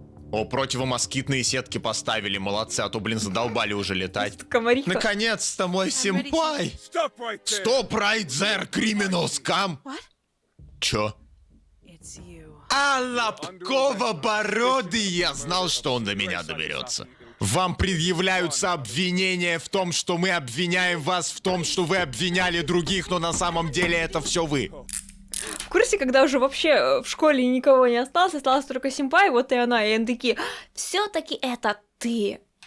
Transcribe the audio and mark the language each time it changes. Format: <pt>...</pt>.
<ru>О, противомоскитные сетки поставили, молодцы, а то, блин, задолбали уже летать. Комариха. Наконец-то мой симпай! Стоп</ru> <en>right there, criminal scum!</en> <ru>Чё? А, Лобкова-бородый! Я знал, что он до меня доберется. Вам предъявляются обвинения в том, что мы обвиняем вас в том, что вы обвиняли других, но на самом деле это все вы. В курсе, когда уже вообще в школе никого не осталось, осталась только Симпай, вот и она, и они такие, все-таки это ты.</ru>